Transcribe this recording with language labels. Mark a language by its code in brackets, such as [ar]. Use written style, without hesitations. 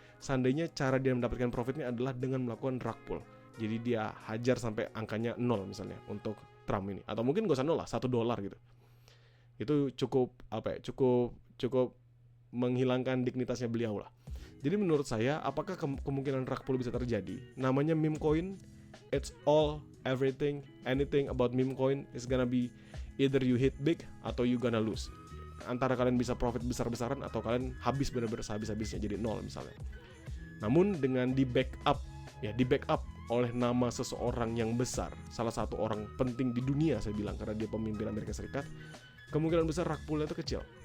[id] Seandainya cara dia mendapatkan profitnya adalah dengan melakukan rug pull. Jadi dia hajar sampai angkanya 0 misalnya untuk Trump ini, atau mungkin gak usah 0 lah, $1 gitu. Itu cukup cukup menghilangkan dignitasnya beliau lah. Jadi menurut saya, apakah kemungkinan rug pull bisa terjadi? [en] Namanya meme coin, it's all, everything, anything about meme coin is gonna be either you hit big atau you gonna lose. [id] Antara kalian bisa profit besar-besaran atau kalian habis benar-benar habis-habisnya jadi 0 misalnya. Namun dengan di backup oleh nama seseorang yang besar, salah satu orang penting di dunia saya bilang, karena dia pemimpin Amerika Serikat, kemungkinan besar rug pull-nya itu kecil.